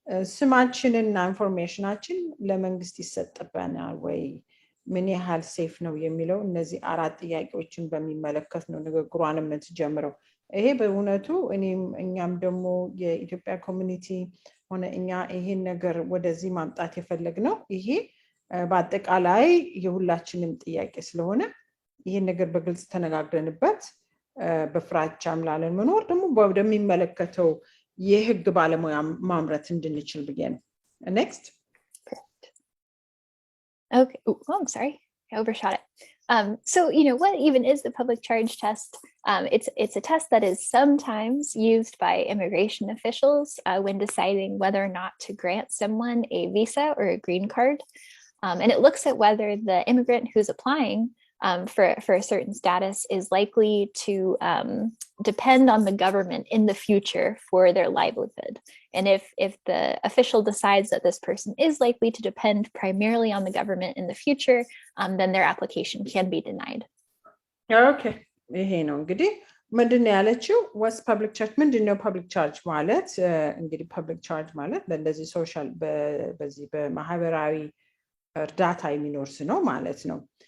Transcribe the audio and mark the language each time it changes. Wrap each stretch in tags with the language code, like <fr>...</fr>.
<am>ስማችንና ኢንፎርሜሽናችን ለመንግስት ይሰጥበናል ወይ ምን ያህል ሴፍ ነው የሚለው እነዚህ አራት ጥያቄዎችን በሚመለከት ነው ንግግሯንም የምትጀምረው ይሄ በእውነቱ እኛም ደግሞ የኢትዮጵያ ኮሚኒቲ ሆነ እኛ ይሄን ነገር ወደዚህ ማምጣት የፈለግነው ይሄ በአጠቃላይ የሁላችንም ጥያቄ ስለሆነ ይሄን ነገር በግልጽ ተነጋግረንበት በፍራቻም ላለን መኖር ደግሞ ወደሚመለከተው የህግ ባለሙያ ማምረት እንድንችል ብዬ ነው next</am> <en>okay I'm sorry I overshot it so what even is the public charge test it's a test that is sometimes used by immigration officials when deciding whether or not to grant someone a visa or a green card and it looks at whether the immigrant who's applying for a certain status is likely to depend on the government in the future for their livelihood. And if the official decides that this person is likely to depend primarily on the government in the future, then their application can be denied. Okay.</en> <am>ይሄ ነው እንግዲህ ምንድነው ያለችው was public charge ምንድነው public charge ማለት እንግዲህ public charge ማለት በእንደዚህ ሶሻል በዚህ በማህበራዊ እርዳታ የሚኖርስ ነው ማለት ነው</am>